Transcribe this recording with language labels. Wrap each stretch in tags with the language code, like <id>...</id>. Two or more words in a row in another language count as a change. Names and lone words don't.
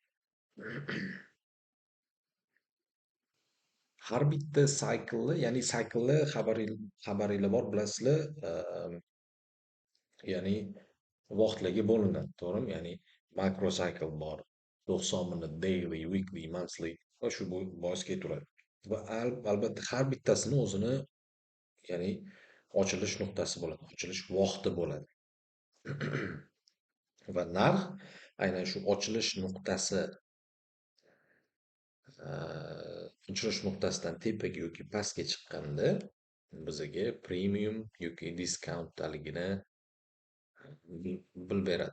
<uz>Har bitta cycle'ni, ya'ni cycle'ni xabaringlar bor bilasizlar, ya'ni vaqtlarga bo'linadi, to'g'rimi? Ya'ni microcycle bor, 90 minut,</uz> <en>daily, weekly, monthly</en> <uz>va shu bois ketaveradi. Va albatta har bittasini o'zini, ya'ni ochilish nuqtasi bo'ladi, ochilish vaqti bo'ladi. Va narx aynan shu ochilish nuqtasi uchirish nuqtasidan tepaga yoki pastga chiqqanda bizaga premium yoki diskountdaligini bilib beradi.</uz>